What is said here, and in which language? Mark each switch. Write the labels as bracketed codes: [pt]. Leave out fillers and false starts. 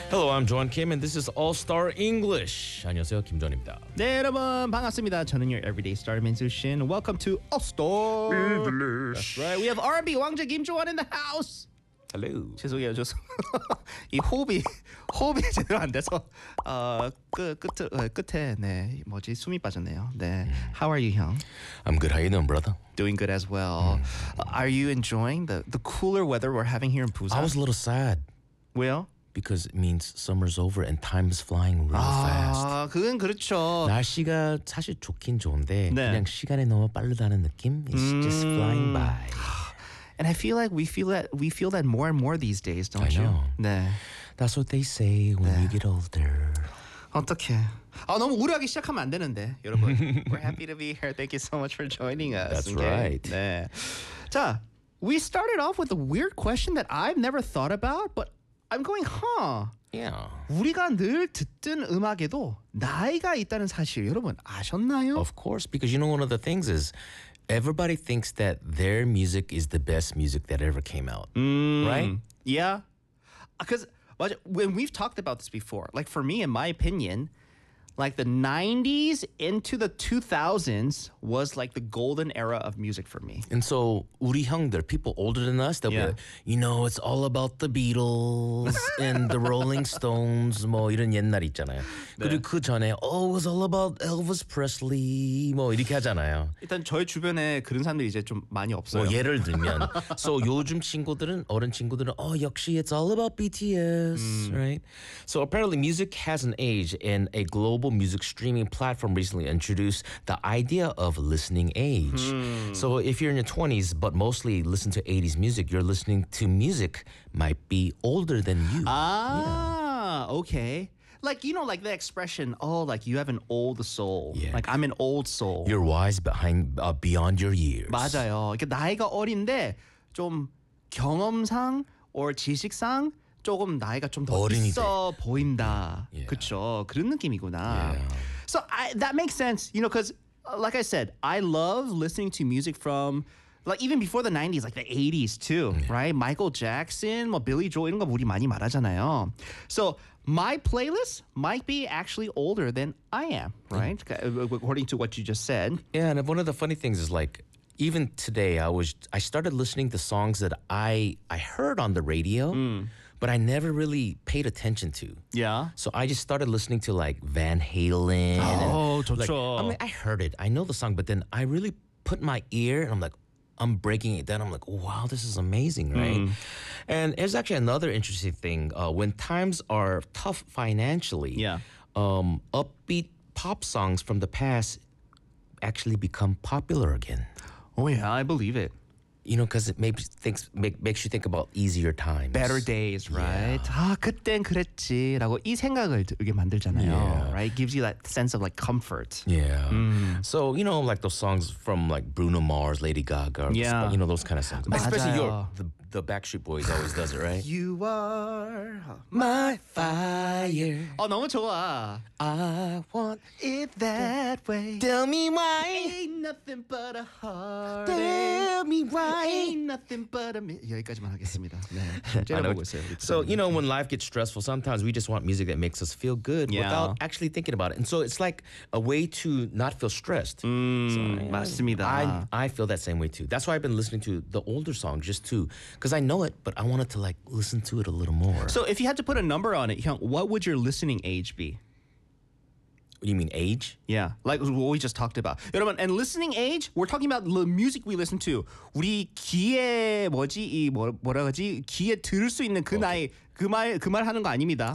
[en] I'm John Kim and this is All Star English. [ko] 안녕하세요. 김전입니다. 네, 여러분 반갑습니다. 저는 [en] your everyday star musician. Welcome to All Star English. That's right. We have R&B 왕자 김주원 in the house. Hello. [ko] 죄송해요. 이 호흡이 제대로 안 돼서 끝에 네. 뭐지? 숨이 빠졌네요. 네. [en] How are you, [ko] 형? [en] I'm good. How are you doing, brother? Doing good as well. Are you enjoying the cooler weather we're having here in Busan? I was a little sad. Well, because it means summer's over and time is flying real fast. [ko] 아, 그건 그렇죠. 날씨가 사실 좋긴 좋은데 네. 그냥 시간이 너무 빠르다는 느낌. [en] It's just flying by. And I feel like we feel that more and more these days, don't I you? I know. [ko] 네. [en] That's what they say when [ko] 네. [en] you get older. [ko] 어떡해. 아, 너무 우울하게 시작하면 안 되는데, 여러분. [en] We're happy to be here. Thank you so much for joining us. That's okay? right. [ko] 네. [en] 자, we started off with a weird question that I've never thought about, but I'm going, huh? Yeah. [ko] 우리가 늘 듣던 음악에도 나이가 있다는 사실 여러분 아셨나요? [en] Of course, because you know one of the things is everybody thinks that their music is the best music that ever came out, right? Yeah. Because when we've talked about this before, like for me, in my opinion, like the 90s into the 2000s was like the golden era of music for me. And so [ko] 우리 형들, [en] people older than us, they'll be like, you know, it's all about the Beatles and the Rolling Stones, [ko] 뭐 이런 옛날 있잖아요. 그리고 그 전에, [en] oh, it was all about [ko] Elvis Presley, 뭐 이렇게 하잖아요. 일단 저희 주변에 그런 사람들이 이제 좀 많이 없어요. 뭐 예를 들면, so 요즘 친구들은, 어른 친구들은, oh, 역시 [en] it's all about BTS, right? So apparently music has an age and a global Global music streaming platform recently introduced the idea of listening age. So if you're in your 20s but mostly listen to 80s music, you're listening to music might be older than you. Okay. Like, you know, like the expression, oh, like you have an old soul. Yeah. Like I'm an old soul. You're wise behind beyond your years. [ko] 맞아요. 나이가 어린데 좀 경험상 or 지식상 조금 나이가 좀 더 있어 보인다. [en] Yeah. [ko] 그쵸? 그런 느낌이구나. [en] Yeah. So that makes sense, you know, because like I said, I love listening to music from like even before the 90s, like the 80s too, right? [ko] Michael Jackson, 뭐 Billy Joel 이런 거 우리 많이 말하잖아요. [en] So my playlist might be actually older than I am, right? According to what you just said. Yeah, and one of the funny things is like, even today, I started listening to songs that I heard on the radio, but I never really paid attention to. Yeah. So I just started listening to like Van Halen. I heard it. I know the song, but then I really put my ear and I'm like, I'm breaking it down. I'm like, wow, this is amazing, right? Mm. And there's actually another interesting thing. When times are tough financially, upbeat pop songs from the past actually become popular again. Oh, yeah, I believe it. You know, because it makes you think about easier times. Better days, right? [ko] Yeah. 아, 그땐 그랬지라고 이 생각을 들게 만들잖아요. [en] Yeah. Right? Gives you that sense of, like, comfort. Yeah. Mm. So, you know, like, those songs from, like, Bruno Mars, Lady Gaga. Yeah. You know, those kind of songs. [ko] 맞아요. [en] Especially the Backstreet Boys always does it, right? You are my fire. [ko] Oh, 너무 좋아. [en] I want it that way. Tell me why. Ain't nothing but a heartache. Tell me why. Ain't nothing but a... [ko] 여기까지만 하겠습니다. 네. 제가 보고 있어요. [en] So, you know, when life gets stressful, sometimes we just want music that makes us feel good without actually thinking about it. And so it's like a way to not feel stressed. [ko] Mm, so, 맞습니다. [en] I feel that same way too. That's why I've been listening to the older songs just to... Because I know it, but I wanted to, like, listen to it a little more. So if you had to put a number on it, Hyung, what would your listening age be? You mean age? Yeah, like what we just talked about. 여러분, and listening age, we're talking about the music we listen to. [ko] 우리 귀에 뭐지, 뭐라 하지? 귀에 들을 수 있는 그 나이, 그 말 하는 거 아닙니다.